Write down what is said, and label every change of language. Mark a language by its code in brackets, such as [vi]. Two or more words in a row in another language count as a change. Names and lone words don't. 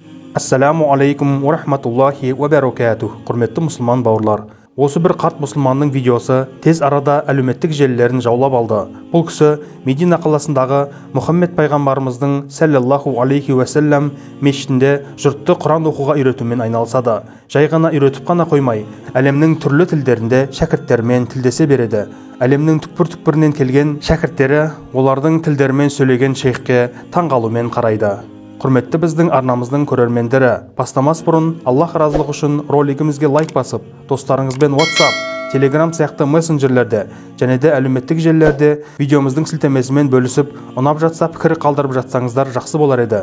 [ar] السلام عليكم ورحمة الله وبركاته. [kk] Құрметті мұсылман бауырлар. Осы бір қарт мұсылманның видеосы тез арада әлеуметтік желілерін жаулап алды. Бұл кісі Медина қаласындағы Мұхаммед пайғамбарымыздың [ar] صلى الله عليه وسلم [kk] мешітінде жұртты Құран оқуға үйретумен айналысады. Жай ғана үйретіп қана қоймай, әлемнің түрлі тілдерінде шәкірттермен тілдесе береді. Әлемнің түкпір-түкпірінен келген шәкірттері олардың тілдерімен сөйлеген шейхке таңғалумен қарайды. Құрметті біздің арнамыздың көрермендері, бастамас бұрын Аллах разылығы үшін ролигімізге лайк басып, достарыңызбен WhatsApp, Telegram сияқты мессенджерлерде және де әлеуметтік желілерде видеомыздың сілтемесімен бөлісіп, ұнап жатса пікір қалдырып жатсаңыздар жақсы болар еді.